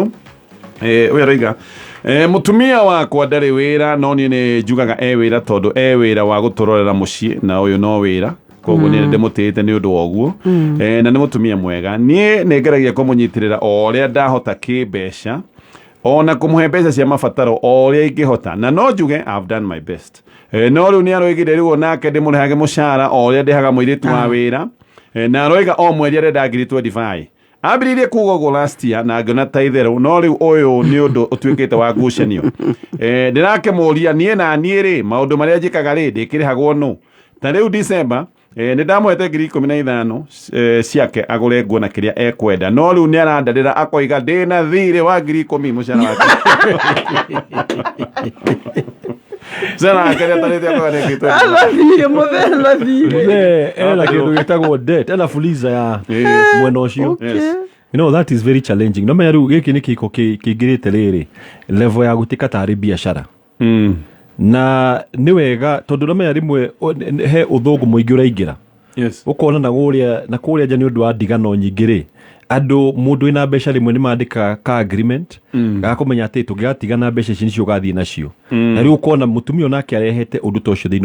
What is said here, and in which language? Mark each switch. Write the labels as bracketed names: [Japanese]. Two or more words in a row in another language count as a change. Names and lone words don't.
[Kikuyu] ũyũ aroiga mũtumia wakwa ndarĩ wĩra no niĩ nĩ njugaga wĩra tondũ wĩra wa gũtũrorera mũciĩ na ũyũ no wĩra koguo nĩ ndĩmũtĩĩte nĩ ũndũ wa ũguo na nĩ mũtumia mwega niĩ nĩ ngeragia kũmũnyitĩrĩra o ũrĩa ndahota kĩmbeca ona kũmũhe mbeca cia mabataro o ũrĩa ingĩhota na no njuge [English] I've done my best [Kikuyu] no rĩu nĩ aroigire rĩu onake ndĩmũrĩhage mũcara o ũrĩa ndĩhaga mũirĩtu wa wĩra na aroiga o mweri arenda ngiri 25 ambĩrĩirie kuuga ũguo [English] last year [Kikuyu] na ngĩona ta itherũ no rĩu ũyũ nĩ ũndũ ũtuĩkĩte wa ngucanio ndĩrakĩmũria niĩ na niĩ rĩ maũndũ marĩa njĩkaga rĩ ndĩkĩrĩhagwo nũ ta rĩu December nĩ ndamũhete ngiri 15 ciake agũre nguo na kĩrĩa ekwenda no rĩu nĩ arandarĩra akoiga ndĩna thirĩ wa ngiri 10 mũcara wake Zana akaria tarete kwa nekito. Alathire Muthee. Ela kĩndũ gĩtagwo debt, ela fuliza ya mwena ũcio. [English] You know that is very challenging. [Kikuyu] No menya rĩu gĩkĩ nĩ kĩhiko kĩingĩrĩte rĩrĩ level ya gũtĩka tarĩ biacara. Na nĩ wega tondũ no menya rĩmwe he ũthũngũ mũingĩ ũraingĩra. Yes. Ũkona na kũrĩa nja nĩ ũndũ wa ndigano nyingĩ rĩ. Andũ mũndũ wĩna mbeca rĩmwe nĩ mandĩka ka agreement gakũmenya atĩ tũngĩgatigana mbeca ici nicio ũgathiĩ nacio na rĩu ũkona mũtumia onake arehete ũndũ ta ũcio thĩinĩ